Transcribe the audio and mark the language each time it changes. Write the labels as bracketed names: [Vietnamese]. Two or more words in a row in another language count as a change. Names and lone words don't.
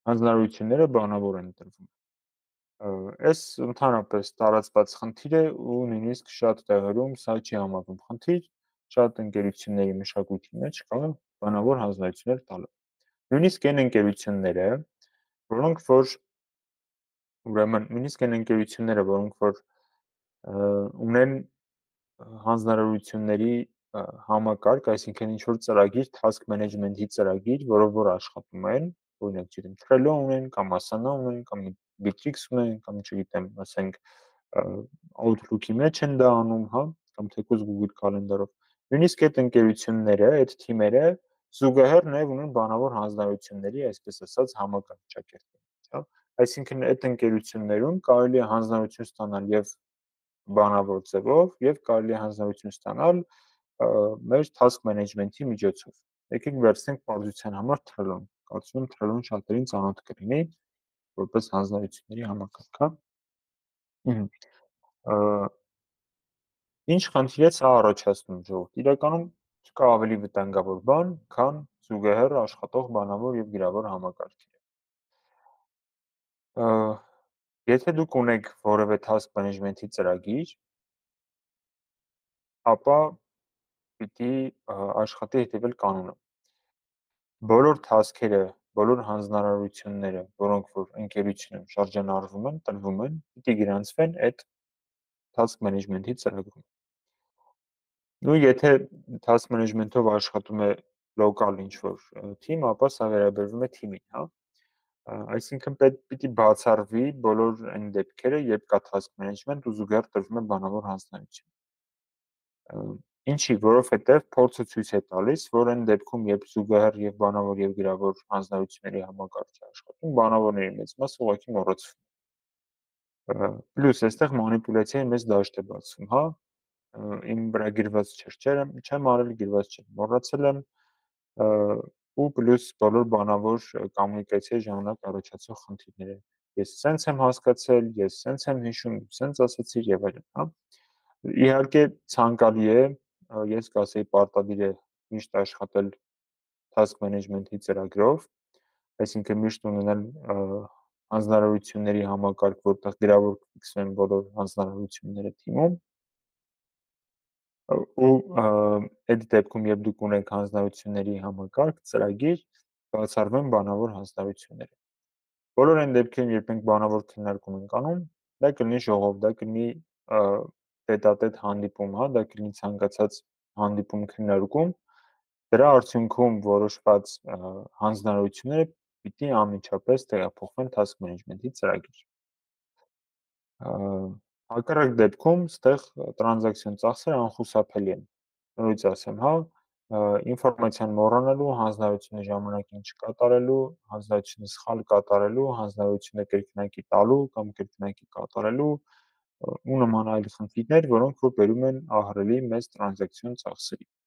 [Armenian] հանձնարարությունները բանավոր են տրվում։ Այս ընդհանրապես տարածված խնդիր է ու նույնիսկ շատ տեղերում սա չի համարվում խնդիր, շատ ընկերությունների մշակույթի մեջ կա բանավոր հանձնարարություններ տալը։ Նույնիսկ այն ընկերությունները, որոնք որ ուրեմն նույնիսկ այն ընկերությունները, որոնք որ ունեն հանձնարարությունների համակարգ, այսինքն ինչ որ ծրագիր, [English] task management- [Armenian] ի ծրագիր, որով որ աշխատում են, օրինակ, չգիտեմ, Trello ունեն, կամ Asana ունեն, կամ Bittrex ունեն, կամ չգիտեմ, ասենք Outlook-ի մեջ են դա անում, հա, կամ թեկուզ Google Calendar-ով։ Նույնիսկ այդ ընկերությունները, այդ թիմերը զուգահեռ նաև ունեն բանավոր հանձնարարությունների, այսպես ասած, համակարգ ճակերտի, հա։ Այսինքն այդ ընկերություններում կարելի է հանձնարարություն ստանալ եւ բանավոր ձևով եւ կարելի է հանձնարարություն ստանալ մեր [English] task management- [Armenian] ի միջոցով։ Եկեք վերցնենք պարզության համար Trello-ն։ Կարծում եմ Trello-ն շատերին ծանոթ կլինի որպես հանձնարարությունների համակարգ, հա։ Ինչ խնդիր է սա առաջացնում ժողովուրդ։ Իրականում չկա ավելի վտանգավոր բան, քան զուգահեռ աշխատող բանավոր եւ գրավոր համակարգերը։ Եթե դուք ունեք որևէ [English] task management- [Armenian] ի ծրագիր, ապա պիտի աշխատի հետևել կանոնը։ Բոլոր task-երը, բոլոր հանձնարարությունները, որոնք որ ընկերությունում շարժանառվում են, տրվում են, պիտի գրանցվեն այդ [English] task management- [Armenian] ի ծրագրում։ Նու եթե task management-ով աշխատում է local ինչ-որ թիմ, ապա սա վերաբերվում է թիմին, հա։ Այսինքն պիտի բացառվի բոլոր այն դեպքերը, երբ կա [English] task management [Armenian] ու զուգահեռ տրվում է բանավոր հանձնարարություն։ Ինչի, որովհետև փորձը ցույց է տալիս, որ այն դեպքում, երբ զուգահեռ եւ բանավոր եւ գրավոր հանձնարարությունների համակարգ է աշխատում, բանավորների մեծ մասը ուղղակի մոռացվում։ Պլյուս այստեղ մանիպուլյացիայի մեծ դաշտ է բացվում, հա։ Իմ վրա գրված չէր, չեմ արել, գրված չէ, մոռացել եմ, ու պլյուս բոլոր բանավոր կոմունիկացիայի ժամանակ առաջացող խնդիրները։ Ես սենց եմ հասկացել, ես սենց եմ հիշում, սենց ասացիր եւ այլն, հա։ Իհարկե ցանկալի է, ես կասեի պարտադիր է միշտ աշխատել [English] task management- [Armenian] ի ծրագրով, այսինքն միշտ ունենալ հանձնարարությունների համակարգ, որտեղ գրավորվեն բոլոր հանձնարարությունները թիմում, ու այդ դեպքում, երբ դուք ունեք հանձնարարությունների համակարգ, ծրագիր, բացառվեն բանավոր հանձնարարությունները։ Բոլոր այն դեպքերում, երբ մենք բանավոր քննարկում ենք անում, դա կլինի ժողով, դա կլինի տետ-ա-տետ հանդիպում, հա, դա կլինի ցանկացած հանդիպում քննարկում, դրա արդյունքում որոշված հանձնարարությունները պիտի անմիջապես տեղափոխվեն [English] task management- [Armenian] ի ծրագիր։ Հակառակ դեպքում ստեղ տրանզակցիոն ծախսերը անխուսափելի են։ Նորից ասեմ, հա, ինֆորմացիան մոռանալու, հանձնարարությունը ժամանակին չկատարելու, հանձնարարությունը սխալ կատարելու, հանձնարարությունը կրկնակի տալու կամ կրկնակի կատարելու ու նման այլ խնդիրներ, որոնք որ բերում են ահռելի մեծ տրանզակցիոն ծախսերի։